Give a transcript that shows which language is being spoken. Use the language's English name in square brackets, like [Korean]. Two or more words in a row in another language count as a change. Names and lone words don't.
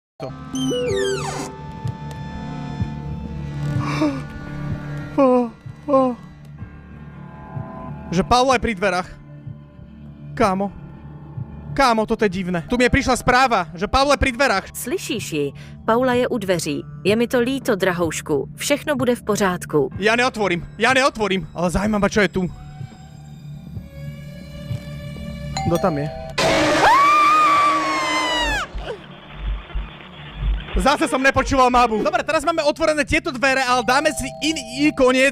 [Slovak] to. Že Pavlo je pri dverách. Kámo, toto je divné. Tu mi prišla správa, že Pavlo je pri dverách. [Czech] Slyšíš ji? Paula je u dveří. Je mi to líto, drahoušku. Všechno bude v pořádku. [Slovak] Ja neotvorím. Ale zaujímavé, čo je tu. Kto tam je? Zase som nepočúval mamu. Dobre, teraz máme otvorené tieto dvere, ale dáme si iný koniec.